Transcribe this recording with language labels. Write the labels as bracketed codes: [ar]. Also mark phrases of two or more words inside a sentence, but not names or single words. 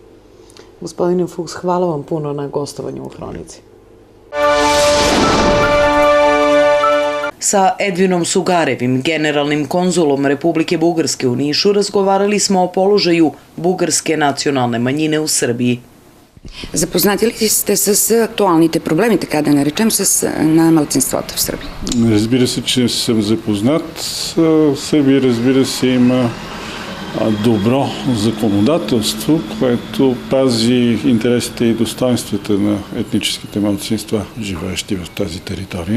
[sr] Gospodine Fuchs, hvala vam puno na gostovanju u Hronici. Sa Edvinom Sugarevim, generalnim konzulom Republike Bugarske u Nišu, razgovarali smo o položaju bugarske nacionalne manjine u Srbiji. [bg] Запознати ли сте с актуалните проблеми, така да наречем, на малцинствата в Сърбия? Разбира се, че съм запознат. Сърбия, разбира се, има добро законодателство, което пази интересите и достоинствата на етническите малцинства, живеещи в тази територия.